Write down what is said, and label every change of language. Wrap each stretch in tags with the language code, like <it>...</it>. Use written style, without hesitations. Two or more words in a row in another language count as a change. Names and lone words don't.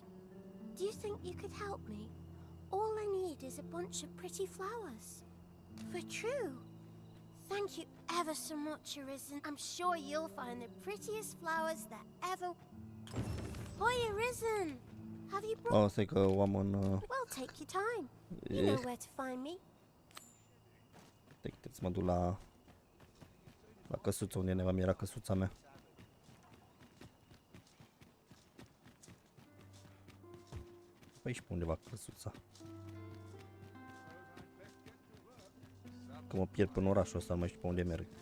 <en>Do you think you could help me? All I need is a bunch of pretty flowers. For true. Thank you ever so much, Arisen. I'm sure you'll find the prettiest flowers that ever... Hoi, Arisen! Have you brought...</en> <ro>Oh, stai că o am în...</ro> <en>Well, take your time. You know where to find me.</en> <ro>Trebuie să mă duc la căsuța unde neva mi era căsuța mea. Pe aici pe undeva căsuța. Că mă pierd până orașul ăsta, nu mai știu pe unde merg.</ro>